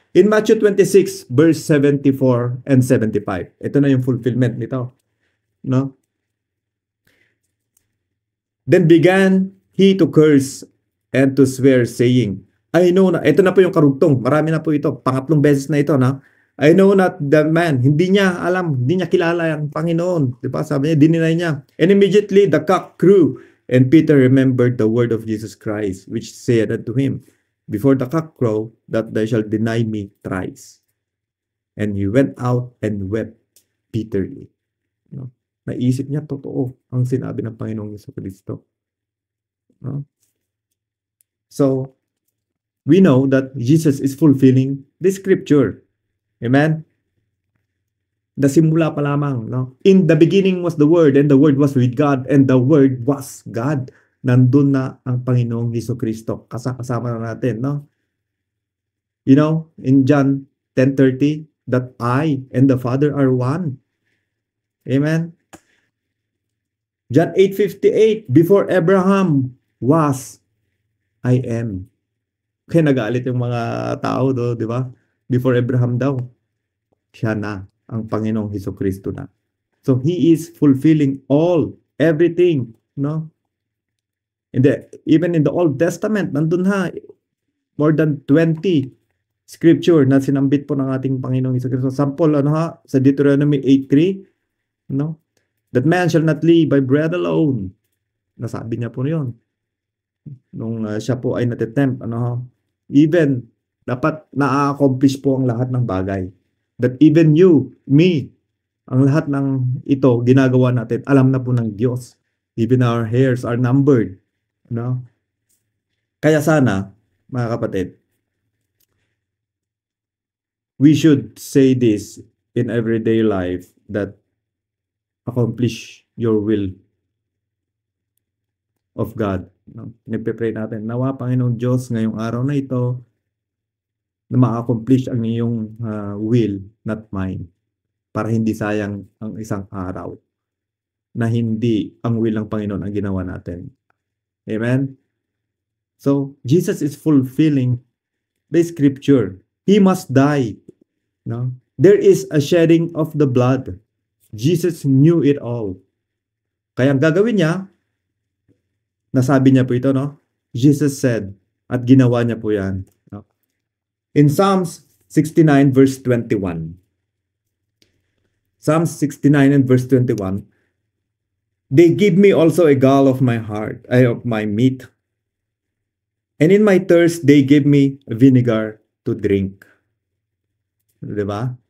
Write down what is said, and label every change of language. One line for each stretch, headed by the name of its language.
English: In Matthew 26, verse 74 and 75.
Filipino: Ito na yung fulfillment nito. No?
English: Then began he to curse and to swear, saying, I know na,
Filipino: ito na po yung karugtong. Marami na po ito. Pangatlong beses na ito, na.
English: I know not the man.
Filipino: Hindi niya alam, hindi niya kilala ang Panginoon. Diba? Sabi niya, dininay niya.
English: And immediately the cock crew, and Peter remembered the word of Jesus Christ, which said unto him, before the cock crow, that thou shalt deny me thrice. And he went out and wept bitterly. No?
Filipino: Naisip niya, totoo ang sinabi ng Panginoong Jesucristo. No?
English: So, we know that Jesus is fulfilling the scripture. Amen?
Filipino: Simula pa lamang.
English: No? In the beginning was the Word, and the Word was with God, and the Word was God.
Filipino: Nandun na ang Panginoong Jesucristo. Kasama na natin, no?
English: You know, in John 10:30, that I and the Father are one. Amen? John 8:58, before Abraham was, I am.
Filipino: Kaya nagalit yung mga tao do, di ba?
English: Before Abraham
Filipino: daw, siya na ang Panginoong Hesukristo na.
English: So he is fulfilling everything, no? Even in the Old Testament,
Filipino: nandun ha,
English: more than 20 scripture
Filipino: na sinambit po ng ating Panginoong Hesukristo. Sample, ano ha, sa Deuteronomy 8:3, no?
English: That man shall not live by bread alone.
Filipino: Nasabi niya po yun. Nung siya po ay natitempt, ano ha, even, dapat na-accomplish po ang lahat ng bagay.
English: That even you, me,
Filipino: ang lahat ng ito, ginagawa natin, alam na po ng Diyos.
English: Even our hairs are numbered. No?
Filipino: Kaya sana, mga kapatid,
English: we should say this in everyday life that accomplish your will of God. No?
Filipino: Nagpe-pray natin, nawa Panginoong Diyos ngayong araw na ito na ma-accomplish ang iyong will, not mine. Para hindi sayang ang isang araw na hindi ang will ng Panginoon ang ginawa natin. Amen?
English: So, Jesus is fulfilling the scripture. He must die. No? There is a shedding of the blood. Jesus knew it all.
Filipino: Kaya ang gagawin niya, nasabi niya po ito, no?
English: Jesus said,
Filipino: at ginawa niya po yan. No?
English: In Psalms 69 verse 21, Psalms 69 and verse 21, they give me also a gall of my heart, of my meat. And in my thirst, they give me vinegar to drink. Diba?